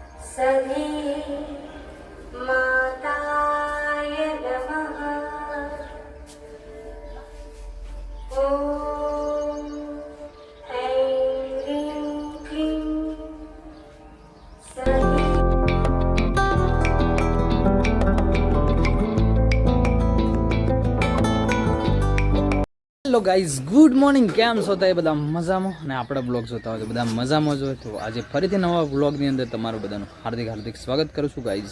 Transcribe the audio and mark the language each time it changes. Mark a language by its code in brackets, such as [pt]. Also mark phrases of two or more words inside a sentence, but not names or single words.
[sa] सभी माताय नमः। ओम ऐं ह्रीं क्लीं सभी। [en] Hello guys, good morning. [gu] કેમ છો તો એ બધા મજામાં? અને આપણા બ્લોગ જોતા હોય તો બધા મજામાં જ હોય. તો આજે ફરીથી નવા બ્લોગની અંદર તમારું બધાનું હાર્દિક સ્વાગત કરું છું ગાઈઝ.